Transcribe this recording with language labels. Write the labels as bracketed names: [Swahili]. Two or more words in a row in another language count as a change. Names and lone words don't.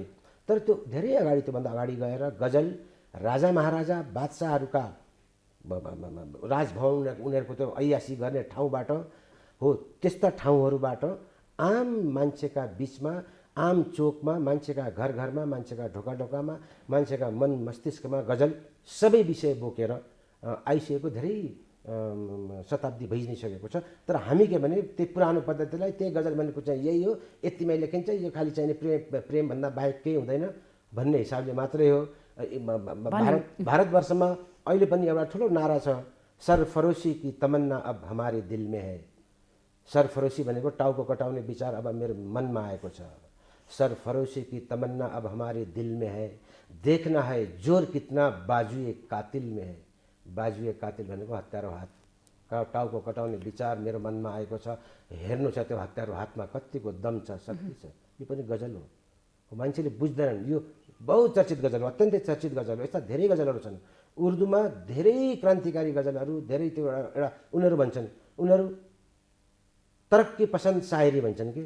[Nepali] तर त्यो धेरै अगाडि, त्योभन्दा अगाडि गएर गजल राजा महाराजा बादशाहहरूका राजभवन, उनीहरूको त्यो ऐयासी गर्ने ठाउँबाट हो, त्यस्ता ठाउँहरूबाट आम मान्छेका बिचमा, आम चोकमा, मान्छेका घर घरमा, मान्छेका ढोका ढोकामा, मान्छेका मन मस्तिष्कमा गजल सबै विषय बोकेर आइसकेको धेरै शताब्दी भइ नै सकेको छ। तर हामी के भने त्यही पुरानो पद्धतिलाई, त्यही गजल भनेको चाहिँ यही हो, यतिमै लेखिन्छ, यो खालि चाहिने प्रेमभन्दा बाहेक केही हुँदैन भन्ने हिसाबले मात्रै हो। भारतवर्षमा अहिले पनि एउटा ठुलो नारा छ, [Hindi] सरफरोशी की तमन्ना अब हमारे दिल में है। [Nepali] सरफरोशी भनेको टाउको कटाउने विचार अब मेरो मनमा आएको छ। [Hindi] सरफरोशी की तमन्ना अब हमारे दिल में है, देखना है जोर कितना बाजुए कातिल में है। बाजुए कातिल [Nepali] भनेको हत्यारो हात, टाउको कटाउने विचार मेरो मनमा आएको छ। हेर्नु छ त्यो हत्यारो हातमा कतिको दम छ, शक्ति छ। यो पनि गजल हो। मान्छेले बुझ्दैनन्। यो बहुचर्चित गजल हो, अत्यन्तै चर्चित गजल हो। यस्ता धेरै गजलहरू छन्। उर्दूमा धेरै क्रान्तिकारी गजलहरू, धेरै त्यो एउटा उनीहरू भन्छन्, उनीहरू [Hindi] तरक्की पसन्द शायरी [Nepali] भन्छन् कि।